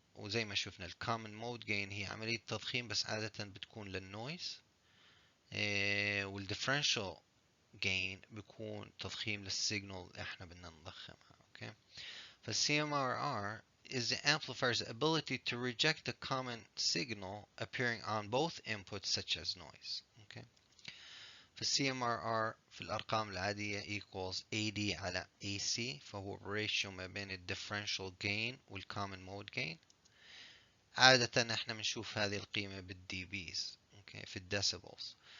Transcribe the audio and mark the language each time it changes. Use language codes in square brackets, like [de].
[ar] وزي ما شفنا الكومن مود جين هي عملية تضخيم بس عادة بتكون للنويز، والديفرنشال جين بيكون تضخيم للسيجنال اللي احنا بدنا نضخمها. [en] Okay. فالCMRR is the amplifier's ability to reject the common signal appearing on both inputs such as noise. Okay. [ar] فالCMRR في الأرقام العادية [en] equals AD [ar] على AC، فهو ratio ما بين الديفرنشال gain والcommon mode gain. عادة احنا بنشوف هذه القيمة بالدي بيز، okay, في الديسيبلز.